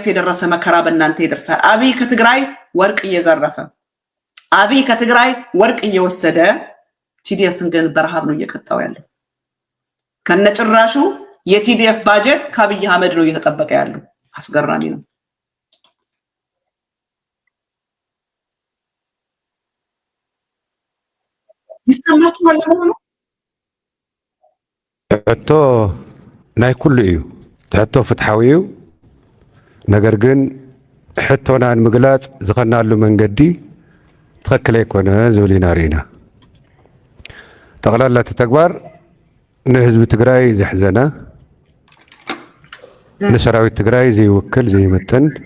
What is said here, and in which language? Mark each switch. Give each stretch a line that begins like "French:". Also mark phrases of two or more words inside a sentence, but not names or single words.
Amharic: የደረሰ መከራ በእናንተ ይደርሳል። አብይ ከትግራይ ወርቅ እየዘረፈ፣ አብይ ከትግራይ ወርቅ እየወሰደ ቲዲኤፍን ግን በረሃብ ነው እየቀጣው ያለው። ከነጭራሹ የቲዲኤፍ ባጀት ከአብይ አህመድ ነው እየተጠበቀ ያለው። አስገራሚ ነው። ይሰማችኋል? ለመሆኑ
Tigrinya: ሕቶ ናይ ኩሉ እዩ፣ ሕቶ ፍትሓዊ እዩ። ነገር ግን ሕቶና ንምግላፅ ዝኸናሉ መንገዲ ትኽክል ኣይኮነ ዝብል ኢና ርኢና። ጠቕላላ እቲ ተግባር ንህዝቢ ትግራይ ዘሕዘነ፣ ንሰራዊት ትግራይ ዘይውክል ዘይምጥን፣